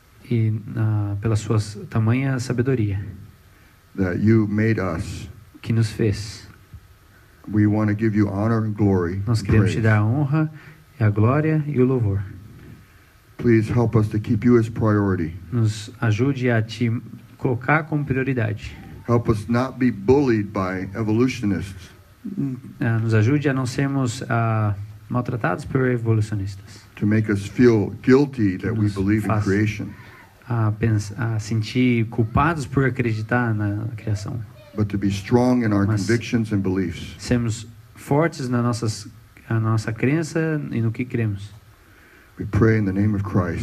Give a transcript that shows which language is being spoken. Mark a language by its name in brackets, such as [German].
[Portuguese] e pela sua tamanha sabedoria [English] that you made us. [Portuguese] que nos fez. [English] We want to give you honor and glory [Portuguese] Nós [English] and [Portuguese] queremos [English] praise. [Portuguese] te dar a honra, a glória e o louvor. [English] Please help us to keep you as priority. [Portuguese] Nos ajude a te colocar como prioridade. [English] Help us not be bullied by evolutionists, [Portuguese] Nos ajude a não sermos maltratados por evolucionistas. [English] to make us feel guilty that we [Portuguese] Nos [English] believe in [Portuguese] faz- [English] creation, [Portuguese] A sentir culpados por acreditar na criação. [English] but to be strong in our [Portuguese] Mas- [English] convictions and beliefs. [Portuguese] Sermos fortes na nossa crença e no que cremos. [English] We pray in the name of Christ.